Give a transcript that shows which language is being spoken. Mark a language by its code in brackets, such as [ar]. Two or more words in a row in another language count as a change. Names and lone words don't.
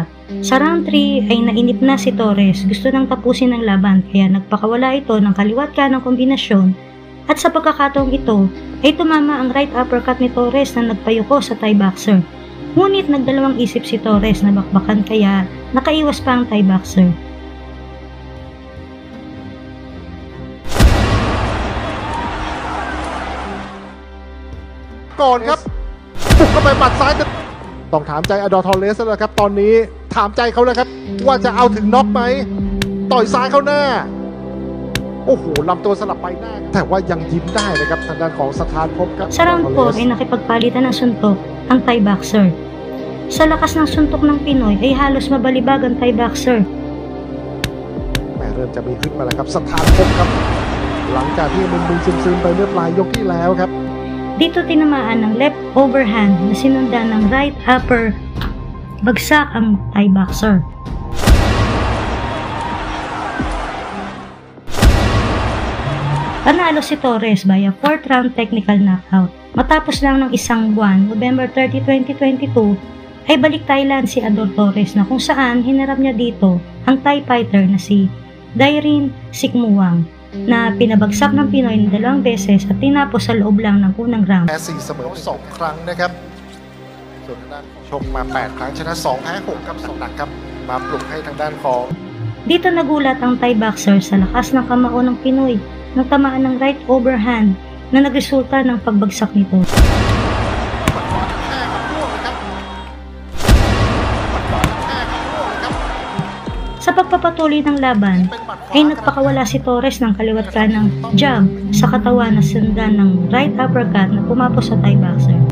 [tl] Sa round 3 ay nainip na si Torres, gusto nang tapusin ang laban kaya nagpakawala ito ng kaliwat kanang kombinasyon at sa pagkakataong ito ay tumama ang [en] right uppercut [tl] ni Torres na nagpayuko sa [en] Thai boxer. [tl] Ngunit nagdalawang isip si Torres na bakbakan kaya nakaiwas pa ang [en] Thai boxer. [th] ก่อนครับบุกเข้าไปหมัดซ้ายต้องถามใจอดอร์ทอร์เรสแล้วครับตอนนี้ถามใจเขาแล้วครับว่าจะเอาถึงน็อกไหมต่อยซ้ายเข้าหน้าโอ้โหลำตัวสลับไปหน้าแต่ว่ายังยิ้มได้นะครับทางด้านของสถานภพครับ [tl] Sa round 4 ay nakipagpalitan ng suntok ang [en] Thai boxer. [tl] Sa lakas ng suntok ng Pinoy ay halos mabalibag ang [en] Thai boxer. [th] แม่เริ่มจะมีขึ้นมาแล้วครับสถานภพครับหลังจากที่มึนๆซึมๆไปเมื่อปลายยกที่แล้วครับ [tl] Dito tinamaan ng [en] left overhand [tl] na sinundan ng [en] right upper, [tl] bagsak ang [en] Thai boxer. [tl] Panalo si Torres [en] via 4th round technical knockout. [tl] Matapos lang ng isang buwan, November 30, 2022, ay balik Thailand si Ador Torres na kung saan hinarap niya dito ang [en] Thai fighter [tl] na si Dairin Sikmuang na pinabagsak ng Pinoy ng 2 beses at tinapos sa loob lang ng unang round. [th] แพ้4เสมอ2ครั้งนะครับส่วนทางด้านชกมา8ครั้งชนะ2แพ้6ครับ2หนักครับมาปลุกให้ทางด้านของ [tl] Dito nagulat ang [en] Thai boxer [tl] sa lakas ng kamao ng Pinoy nang tamaan ng [en] right overhand [tl] na nagresulta ng pagbagsak nito. Sa pagpapatuloy ng laban, ay nagpakawala si Torres ng kaliwat kanang jab sa katawan na sundan ng [en] right uppercut [tl] na pumapos sa [en] Thai boxer.